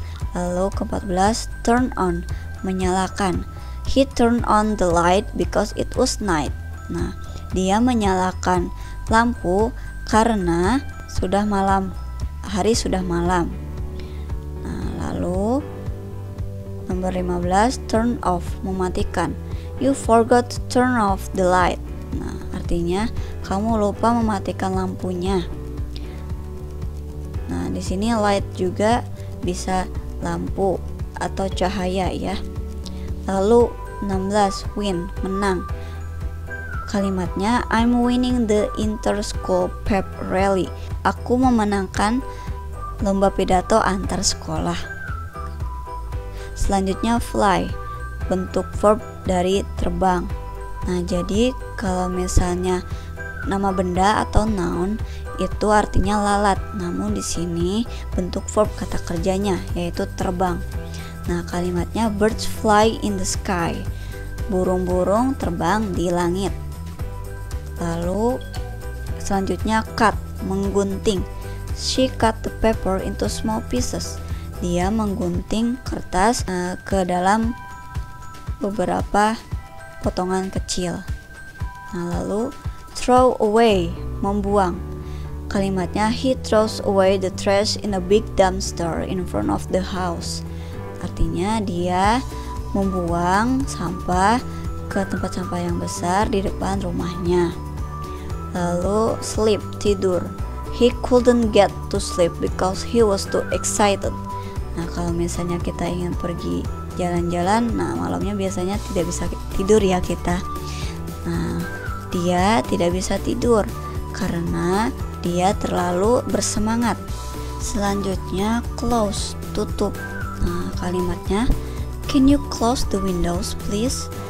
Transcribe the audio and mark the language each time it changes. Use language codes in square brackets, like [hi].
[id] Lalu ke-14, turn on, menyalakan. [en] He turned on the light because it was night. [id] Nah, dia menyalakan lampu karena sudah malam, hari sudah malam. Nah, lalu nomor 15, turn off, mematikan. [en] You forgot to turn off the light. [id] Nah, artinya kamu lupa mematikan lampunya. Nah, di sini light juga bisa lampu atau cahaya ya. Lalu 16, win, menang. Kalimatnya, [en] I'm winning the inter-school pep rally. [id] Aku memenangkan lomba pidato antar sekolah. Selanjutnya fly, bentuk verb dari terbang. Nah, jadi kalau misalnya nama benda atau noun itu artinya lalat, namun di sini bentuk verb kata kerjanya yaitu terbang. Nah, kalimatnya [en] birds fly in the sky. [id] Burung-burung terbang di langit. Lalu selanjutnya cut, menggunting. [en] She cut the paper into small pieces. [id] Dia menggunting kertas ke dalam beberapa potongan kecil. Nah, lalu throw away, membuang. Kalimatnya [en] he throws away the trash in a big dumpster in front of the house. [id] Artinya dia membuang sampah ke tempat sampah yang besar di depan rumahnya. Lalu sleep, tidur. [en] He couldn't get to sleep because he was too excited. [id] Nah, kalau misalnya kita ingin pergi jalan-jalan, nah malamnya biasanya tidak bisa tidur ya kita. Nah, dia tidak bisa tidur karena dia terlalu bersemangat. Selanjutnya close, tutup. Nah, kalimatnya [en] can you close the windows please?